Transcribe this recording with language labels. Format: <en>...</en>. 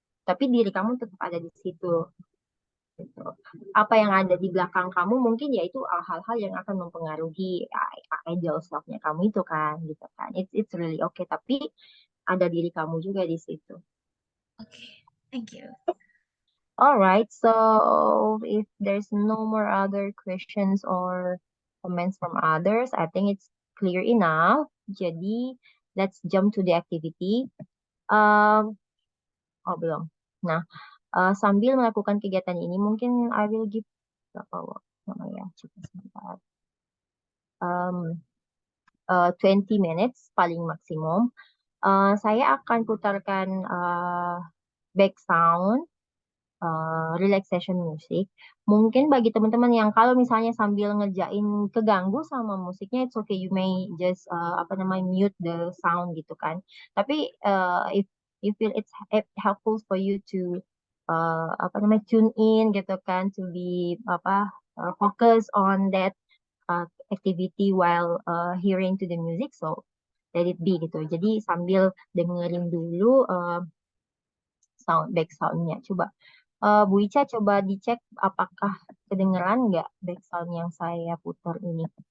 <id>Tapi diri kamu tetap ada di situ. Gitu. Apa yang ada di belakang kamu mungkin yaitu hal-hal yang akan mempengaruhi ideal self-nya kamu itu kan, gitu kan. It's really okay. Tapi ada diri kamu juga di situ.</id> <en>Oke, thank you. Alright, so if there's no more other questions or comments from others, I think it's clear enough. Jadi, let's jump to the activity.</en> <id>Oh, belum. Nah, sambil melakukan kegiatan ini, mungkin I will give berapa namanya? Coba sebentar. 20 minutes paling maksimum. Saya akan putarkan back sound relaxation music. Mungkin bagi teman-teman yang kalau misalnya sambil ngerjain keganggu sama musiknya, it's okay.</id> <en>You may just apa namanya mute the sound gitu kan. Tapi if you feel it's helpful for you to apa namanya tune in gitu kan, to be apa focus on that activity while hearing to the music, so let it be gitu.</en> <id>Jadi sambil dengerin dulu back soundnya. Coba Bu Ica coba dicek apakah kedengeran nggak background yang saya putar ini.</id>